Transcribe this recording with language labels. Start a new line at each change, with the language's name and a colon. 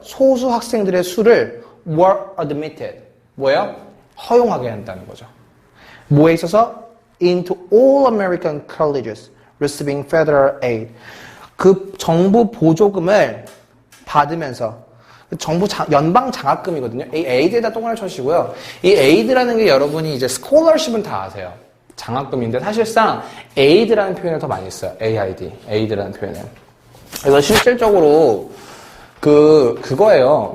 Korean: 소수 학생들의 수를
English: were admitted.
Korean: 뭐예요? 허용하게 한다는 거죠. 뭐에 있어서?
English: Into all American colleges receiving federal aid.
Korean: 그 정부 보조금을 받으면서 정부 연방 장학금이거든요. 이 에이드에다 똥을 쳐시고요. 이 에이드라는 게 여러분이 이제 스콜러십은 다 아세요. 장학금인데 사실상 에이드라는 표현을 더 많이 써요. AID, 에이드라는 표현을. 그래서 실질적으로 그거예요.